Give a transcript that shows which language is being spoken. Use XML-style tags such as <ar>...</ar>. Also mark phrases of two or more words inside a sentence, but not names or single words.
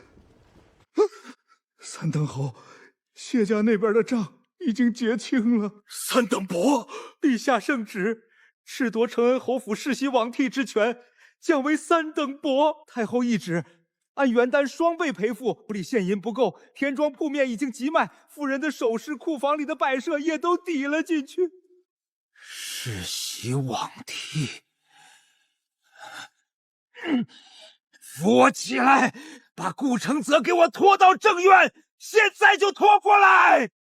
<zh>三等侯，谢家那边的账已经结清了。三等伯，陛下圣旨，褫夺承恩侯府世袭罔替之权，降为3等伯。太后懿旨，按原单双倍赔付。府里现银不够，田庄铺面已經急賣，夫人的首飾、庫房裡的擺設也都抵了進去。世襲罔替。扶我起來，把顧承澤給我拖到正院，現在就拖過來！</zh>